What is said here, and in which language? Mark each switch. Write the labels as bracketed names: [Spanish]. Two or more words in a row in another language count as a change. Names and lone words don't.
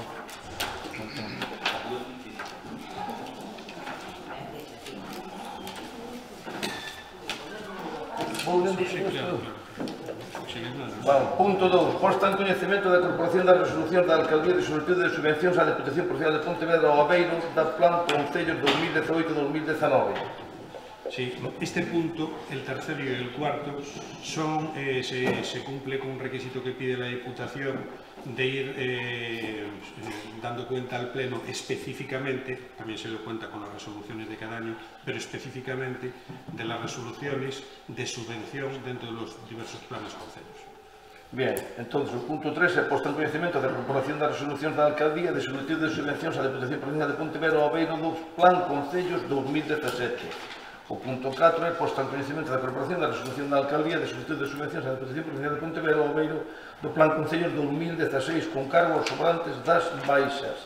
[Spanish] Vamos, punto 2. [Galician] Posta en coñecemento da Corporación da Resolución da Alcaldía de Solitude de Subvencións á Deputación Provincial de Pontevedra ao Aveiro da Plan Concellos 2018-2019. [Spanish] Sí, este punto, el tercero y el cuarto, se cumple con un requisito que pide la Diputación de ir dando cuenta al Pleno específicamente, también se lo cuenta con las resoluciones de cada año, pero específicamente de las resoluciones de subvención dentro de los diversos planes concellos. [Galician] Bien, entonces o punto 3 é posto en coñecemento da Corporación das Resolucións da Alcaldía de Solitude de Subvencións á Deputación Provincial de Pontevedra ao Aveiro do Plan Concellos 2017. O punto 4 é posta en coñecemento da Corporación da Resolución da Alcaldía de Solicitud de Subvencións á Deputación Provincial de Pontevedra ao Aveiro do Plan Concellos 2016 con cargo aos sobrantes das baixas.